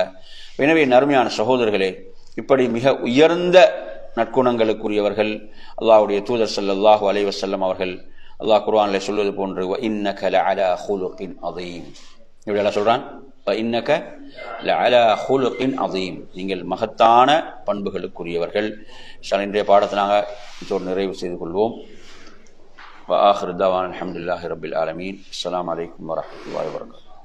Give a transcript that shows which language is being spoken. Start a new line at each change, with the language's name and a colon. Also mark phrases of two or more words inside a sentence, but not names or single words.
Tamil: எனவே நறுமையான சகோதரர்களே, இப்படி மிக உயர்ந்த நற்குணங்களுக்குரியவர்கள் அல்லாஹ்வுடைய தூதர்
Arabic: صلى الله عليه وسلم
Tamil: அவர்கள். அல்லாஹ் குர்ஆனிலே சொல்வது போன்று
Arabic: إنك لعلى خلق عظيم,
Tamil: இப்படி எல்லாம் சொல்றான்.
Arabic: إنك لعلى خلق عظيم,
Tamil: நீங்கள் மகத்தான பண்புகளுக்குரியவர்கள். இன்றைய பாடத்தை நாங்கள் இதோடு நிறைவு செய்து கொள்வோம்.
Arabic: وآخر دعوانا الحمد لله رب العالمين. السلام عليكم ورحمة الله وبركاته.